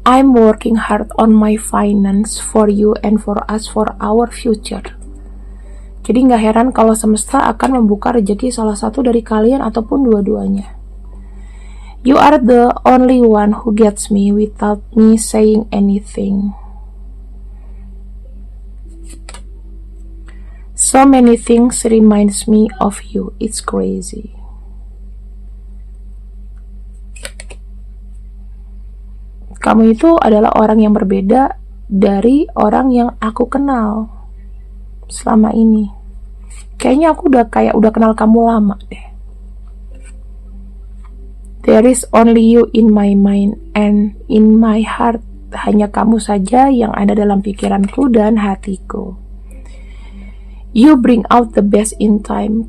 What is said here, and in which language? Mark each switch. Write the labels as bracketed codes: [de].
[en] I'm working hard on my finance for you and for us, for our future. [id] Jadi nggak heran kalau semesta akan membuka rezeki salah satu dari kalian ataupun dua-duanya. [en] You are the only one who gets me without me saying anything. So many things reminds me of you. It's crazy. [id] Kamu itu adalah orang yang berbeda dari orang yang aku kenal selama ini. Kayaknya aku udah kenal kamu lama deh. [en] There is only you in my mind and in my heart. [id] Hanya kamu saja yang ada dalam pikiranku dan hatiku. [en] You bring out the best in time.